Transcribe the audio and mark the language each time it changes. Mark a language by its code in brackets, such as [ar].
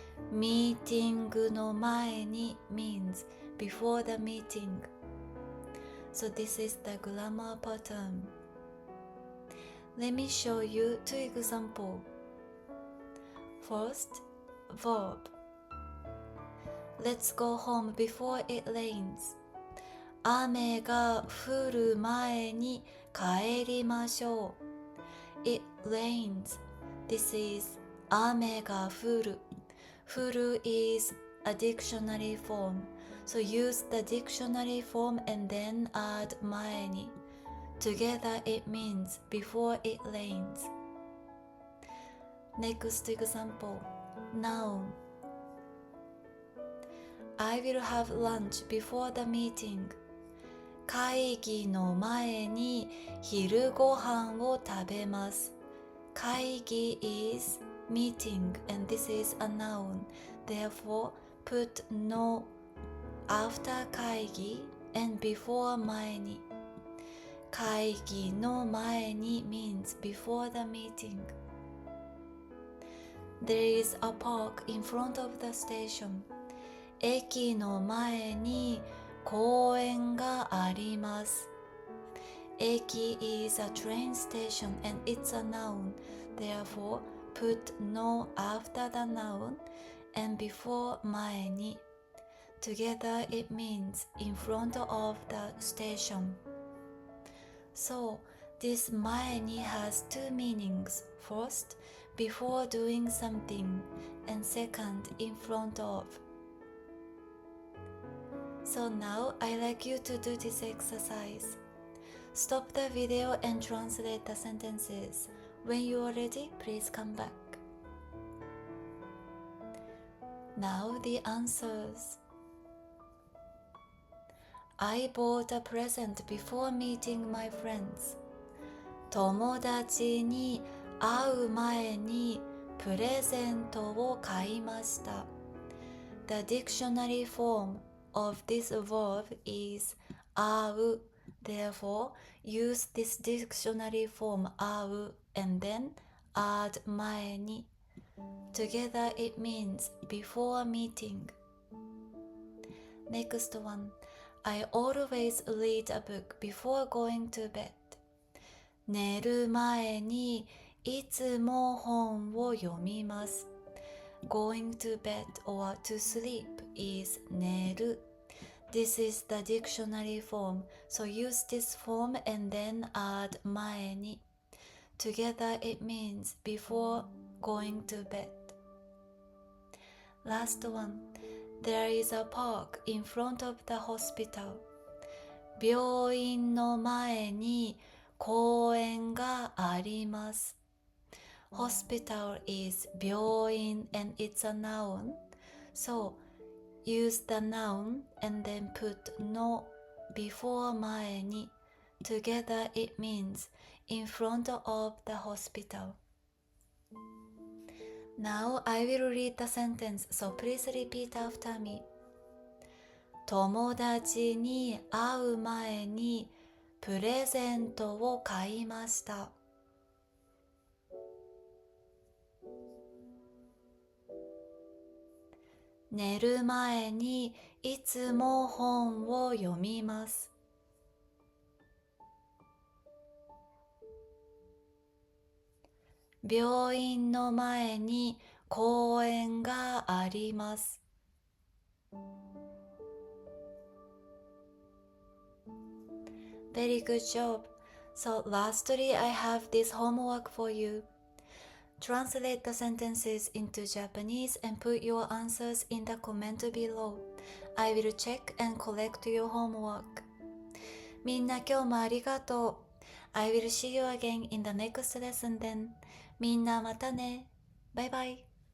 [ja] ミーティングの前に [en] means before the meeting.So this is the grammar pattern. Let me show you two examples. First, verb. Let's go home before it rains. [ja] 雨が降る前に帰りましょう。 [en] It rains. This is [ja] 雨が降る。 [en] 降る is a dictionary form.So use the dictionary form and then add 前に. Together it means before it rains. Next example, noun. I will have lunch before the meeting. [ja] 会議の前に昼ご飯を食べます。 [en] 会議 is meeting and this is a noun. Therefore, put no.After 会議 and before 前に. [ja] 会議の前に [en] means before the meeting. There is a park in front of the station. [ja] 駅の前に公園があります。 [en] 駅 is a train station and it's a noun. Therefore, put no after the noun and before 前に. Together it means in front of the station. So, this 前に has two meanings. First, before doing something, and second, in front of. So now, I'd like you to do this exercise. Stop the video and translate the sentences. When you are ready, please come back. Now the answers.I bought a present before meeting my friends. [ja] 友達に会う前にプレゼントを買いました。 [en] The dictionary form of this verb is 会う。 Therefore, use this dictionary form 会う and then add 前に. Together it means before meeting. Next one.I always read a book before going to bed. [ja] 寝る前にいつも本を読みます。 [en] Going to bed or to sleep is 寝る。 This is the dictionary form, so use this form and then add 前に. Together it means before going to bed. Last one.There is a park in front of the hospital. [ja] 病院の前に公園があります。 [en] Hospital is 病院 and it's a noun. So, use the noun and then put no before 前に. Together it means in front of the hospital.Now I will read the sentence, so please repeat after me. [ja] 友達に会う前にプレゼントを買いました。寝る前にいつも本を読みます。病院の前に公園があります。 [en] Very good job. So lastly, I have this homework for you. Translate the sentences into Japanese and put your answers in the comment below. I will check and collect your homework. [ja] みんな今日もありがとう。 [en] I will see you again in the next lesson then. [ja] みんなまたね。バイバイ。